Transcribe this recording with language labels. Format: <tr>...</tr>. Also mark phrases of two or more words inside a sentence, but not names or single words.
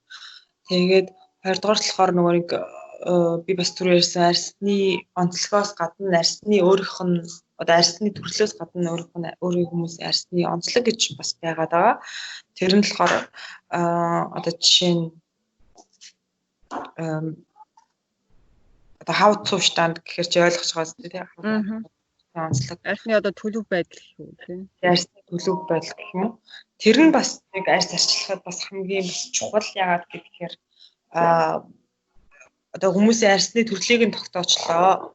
<mn>Тэгээд хоёрдугаар болохоор нөгөө нэг би бас түрүү ярьсан арьсны онцлогоос гадна арьсны өөрийнх нь одоо арьсны төрлөөс гадна өөрийн хүмүүсийн арьсны онцлог гэж бас байгаад байгаа. Тэр нь болохоор одоо жишээ нь одоо</mn> <en>how to stand</en> <mn>гэхээр чи ойлгож байгаа зү тийм онцлог. Арьсны одоо төлөв байдал гэх үү тийм. Арьсны төлөв байдал гэх юм уу? Тэр нь бас нэг арьс арчилахад бас хамгийн бас чухал яагаад гэхээр одоо хүмүүсийн арьсны төрлийг нь тогтоочлоо.</mn>